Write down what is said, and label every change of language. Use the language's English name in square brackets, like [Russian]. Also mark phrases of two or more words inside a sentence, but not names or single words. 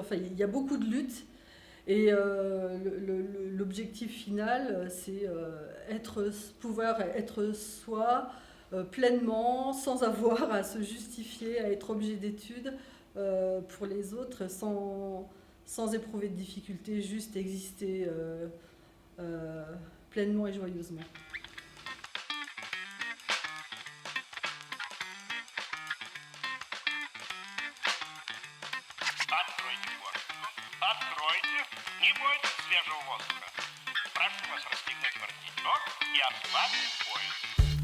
[French] Enfin, il y a beaucoup de luttes. Et l'objectif final, c'est pouvoir être soi pleinement, sans avoir à se justifier, à être objet d'études pour les autres, sans éprouver de difficultés, juste exister pleinement et joyeusement. [Russian] Откройте форточку. Откройте. Не бойтесь свежего воздуха. Прошу вас расстегнуть воротничок и ослабить пояс.